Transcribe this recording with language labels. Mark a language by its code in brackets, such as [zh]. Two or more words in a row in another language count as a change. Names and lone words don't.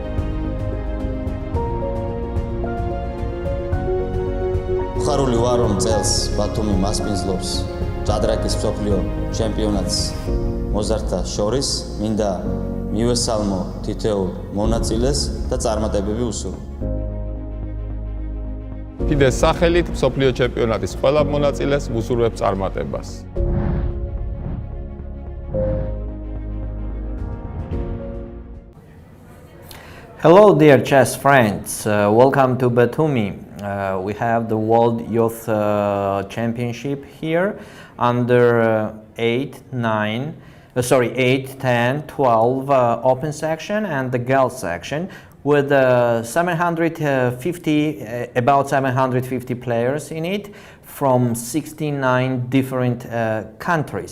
[ka] ხარული ვარ რომ წელს ბათუმი მასპინძლობს ჭადრაკის მსოფლიო ჩემპიონატს მოზარდთა შორის მინდა მივესალმო თითოეულ მონაწილეს და წარმატებები უსურვო. FIDE-ს სახელით მსოფლიო ჩემპიონატის ყველა მონაწილეს ვუსურვებ წარმატებას. [en] Hello dear chess friends, welcome to Batumi. We have the World Youth Championship here under 8, 10, 12 open section and the girls section with 750, about 750 players in it from 69 different countries.